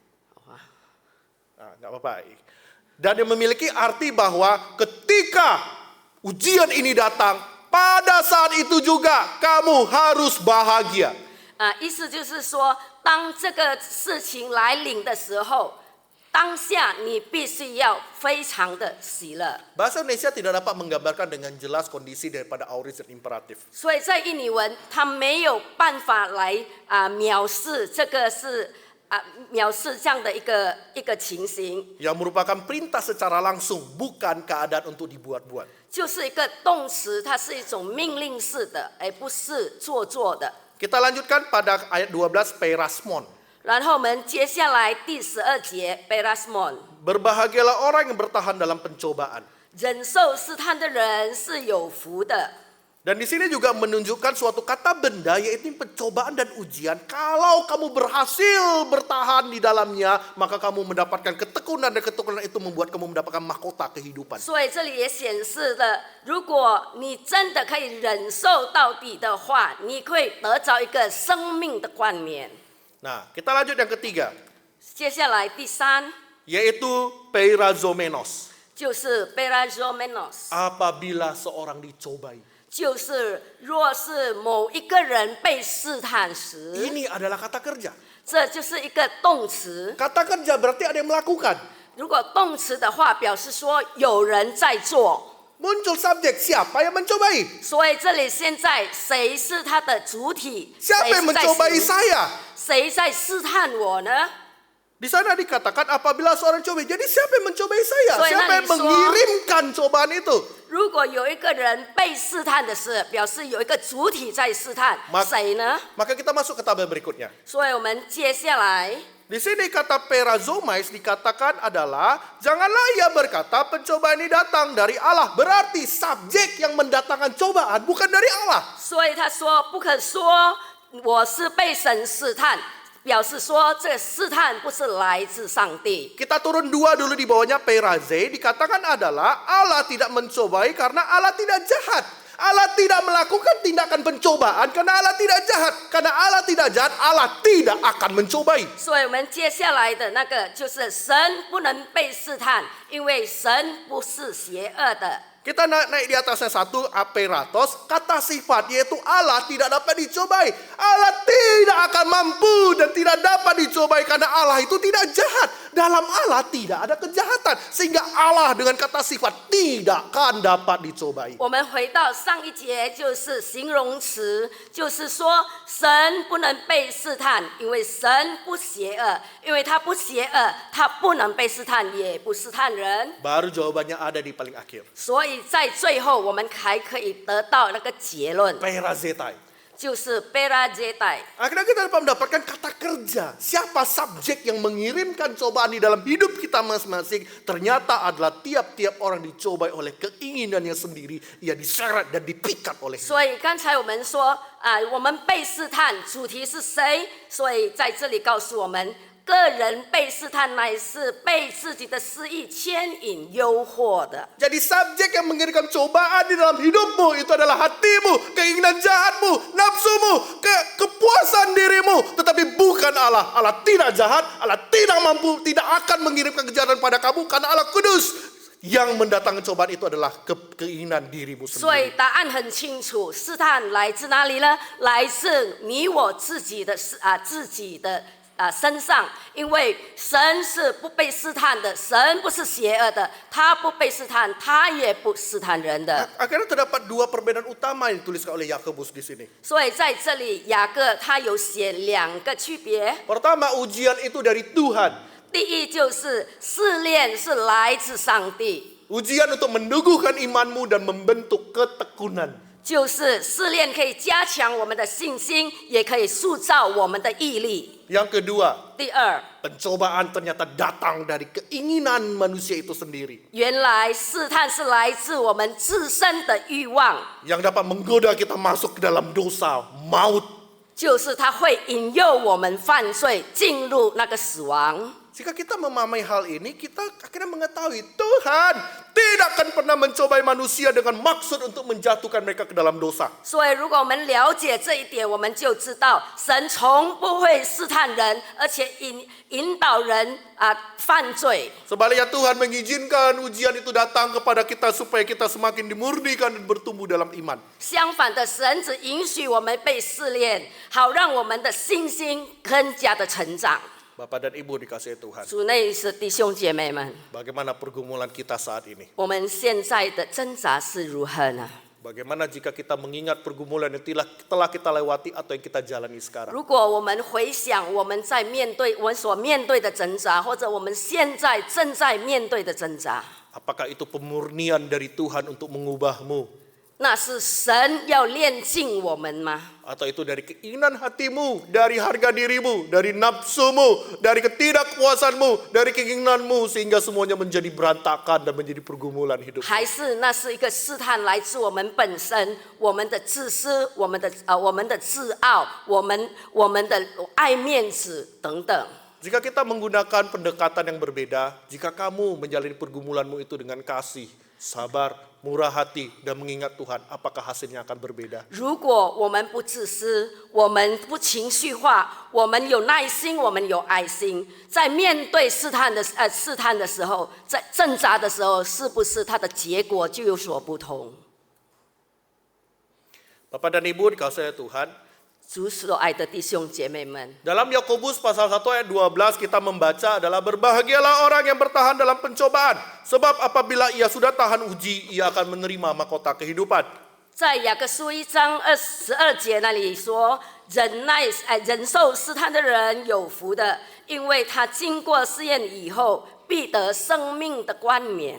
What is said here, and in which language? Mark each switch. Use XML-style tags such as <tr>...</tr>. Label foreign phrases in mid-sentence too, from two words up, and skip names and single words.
<id>Nah, nggak apa-apa. Dan yang memiliki arti bahwa ketika ujian ini datang, pada saat itu juga kamu harus bahagia.</id> <zh>意思就是说，当这个事情来临的时候，当下你必须要非常的喜乐。</zh> <id>Bahasa Indonesia tidak dapat menggambarkan dengan jelas kondisi daripada auris dan imperatif.</id> <zh>所以在印尼文，它没有办法来描述这个是描述这样的一个情形，</zh> <id>Yang merupakan perintah secara langsung, bukan keadaan untuk dibuat-buat.</id> <zh>就是一个动词，它是一种命令式的，而不是做作的。</zh> <id>Kita lanjutkan pada ayat 12 perasmon.</id> <zh>然后我们接下来第12节 ，Perasmon，</zh> <id>Berbahagialah orang yang bertahan dalam pencobaan.</id> <zh>忍受试探的人是有福的。</zh> <id>Dan di sini juga menunjukkan suatu kata benda, yaitu pencobaan dan ujian. Kalau kamu berhasil bertahan di dalamnya, maka kamu mendapatkan ketekunan, dan ketekunan itu membuat kamu mendapatkan mahkota kehidupan.</id> <zh>所以这里也显示了，如果你真的可以忍受到底的话，你会得着一个生命的冠冕。</zh> <id>Nah, kita lanjut yang ketiga,</id> <zh>接下来第3</zh> <id>yaitu peirazomenos.</id> <zh>就是 Perazomenos，</zh> <id>Apabila seorang dicobai.</id> <zh>就是若是某一个人被试探时，</zh> <id>Ini adalah kata kerja.</id> <zh>这就是一个动词。</zh> <id>Kata kerja berarti ada yang melakukan.</id> <zh>如果动词的话，表示说有人在做。</zh> <id>Muncul subjek, siapa yang mencobai?</id> <zh>所以这里现在谁是他的主体？</zh> <id>Siapa yang mencobai saya?</id> <zh>谁在试探我呢？</zh> <id>Di sana dikatakan apabila seorang cobai. Jadi siapa yang mencobai saya? So, Siapa yang so- mengirimkan cobaan itu?</id> <zh>如果有一个人被试探的是，表示有一个主体在试探， 谁呢？</zh> <id>Maka kita masuk ke tabel berikutnya.</id> <zh>所以我们接下来</zh> <id>Di sini kata perazomais dikatakan adalah janganlah ia berkata pencobaan ini datang dari Allah. Berarti subjek yang mendatangkan cobaan bukan dari Allah.</id> <zh>所以他说不可说我是被神试探，表示说这试探不是来自上帝。</zh> <id>Kita turun dua dulu di bawahnya peraze dikatakan adalah Allah tidak mencobai karena Allah tidak jahat. Allah tidak melakukan tindakan pencobaan karena Allah tidak jahat. Karena Allah tidak jahat, Allah tidak akan mencobai.</id> <zh>所以我们接下来的那个就是神不能被试探，因为神不是邪恶的。</zh> <id>Kita naik di atasnya satu, aperatos, kata sifat yaitu Allah tidak dapat dicobai. Allah tidak akan mampu dan tidak dapat dicobai karena Allah itu tidak jahat. Dalam Allah tidak ada kejahatan. Sehingga Allah dengan kata sifat tidak akan dapat dicobai.</id> <zh>我们回到上一节，就是形容词，就是说神不能被试探，因为神不邪恶，因为他不邪恶，他不能被试探，也不试探人。</zh> <id>Baru jawabannya ada di paling akhir.</id> <zh>所以在最后，我们还可以得到那个结论，</zh> <id>Perazetai.</id> <zh>就是 Bera Zetai。</zh> <id>Akhirnya kita dapat mendapatkan kata kerja. Siapa subjek yang mengirimkan cobaan di dalam hidup kita masing-masing. Ternyata adalah tiap-tiap orang dicobai oleh keinginannya sendiri. Ia diseret dan dipikat oleh.</id> <zh>所以刚才我们说我们被试探，主题是谁？所以在这里告诉我们，个人被试探乃是被自己的私意牵引、诱惑的。</zh> <id>Jadi subjek yang mengirimkan cobaan di dalam hidupmu itu adalah hatimu, keinginan jahatmu, nafsumu, kepuasan dirimu. Tetapi bukan Allah. Allah tidak jahat, Allah tidak mampu, tidak akan mengirimkan kejahatan pada kamu karena Allah kudus. Yang mendatangkan cobaan itu adalah keinginan dirimu</id> <zh>所以</zh> <id>sendiri.</id> <zh>答案很清楚，试探来自哪里呢？来自你我自己的身上，因为神是不被试探的，神不是邪恶的，他不被试探，他也不试探人的。</zh> <id>Akhirnya terdapat dua perbedaan utama yang dituliskan oleh Yakobus di sini.</id> <zh>所以在这里，雅各他有写两个区别。</zh> <id>Pertama, ujian itu dari Tuhan.</id> <zh>第一就是试炼是来自上帝，</zh> <id>Ujian untuk meneguhkan imanmu dan membentuk ketekunan.</id> <zh>就是试炼可以加强我们的信心，也可以塑造我们的毅力。</zh> <id>Yang kedua,</id> <zh>第二，</zh> <id>pencobaan ternyata datang dari keinginan manusia itu sendiri.</id> <zh>原来试探是来自我们自身的欲望，</zh> <id>Yang dapat menggoda kita masuk ke dalam dosa, maut.</id> <zh>就是它会引诱我们犯罪，进入那个死亡。</zh> <id>Jika kita memahami hal ini, kita akhirnya mengetahui Tuhan tidak akan pernah mencobai manusia dengan maksud untuk menjatuhkan mereka ke dalam dosa.</id> <zh>所以，如果我们了解这一点，我们就知道神从不会试探人，而且引导人犯罪。</zh> <id>Sebaliknya Tuhan mengizinkan ujian itu datang kepada kita supaya kita semakin dimurnikan dan bertumbuh dalam iman.</id> <zh>相反的，神只允许我们被试炼，好让我们的信心更加的成长。</zh> <id>Bapak dan Ibu dikasihi Tuhan.</id> <zh>主内是弟兄姐妹们，</zh> <id>Bagaimana pergumulan kita saat ini?</id> <zh>我们现在的挣扎是如何呢？</zh> <id>Bagaimana jika kita mengingat pergumulan yang telah kita lewati atau yang kita jalani sekarang?</id> <zh>如果我们回想我们在面对我们所面对的挣扎，或者我们现在正在面对的挣扎，</zh> <id>Apakah itu pemurnian dari Tuhan untuk mengubahmu?</id> <zh>那是神要炼净我们吗？</zh> <id>Atau itu dari keinginan hatimu, dari harga dirimu, dari nafsumu, dari ketidakpuasanmu, dari keinginanmu, sehingga semuanya menjadi berantakan dan menjadi pergumulan hidup?</id> <zh>还是那是一个试探来自我们本身，我们的自私，我们的自傲，我们的爱面子等等。</zh> <id>Jika kita menggunakan pendekatan yang berbeda, jika kamu menjalani pergumulanmu itu dengan kasih, sabar, murah hati, dan mengingat Tuhan, apakah hasilnya akan berbeda?</id> <zh>如果我们不自私，我们不情绪化，我们有耐心，我们有爱心，在面对试探的时候，在挣扎的时候，是不是它的结果就有所不同？</zh> <id>Bapak dan Ibu dikasihi Tuhan,</id> <zh>主所爱的弟兄姐妹们，</zh> <id>dalam Yakobus pasal 1 ayat 12 kita membaca adalah berbahagialah orang yang bertahan dalam pencobaan, sebab apabila ia sudah tahan uji, ia akan menerima mahkota kehidupan.</id> <zh>在雅各书1章22节那里说，忍受试探的人有福的，因为他经过试验以后，必得生命的冠冕。</zh>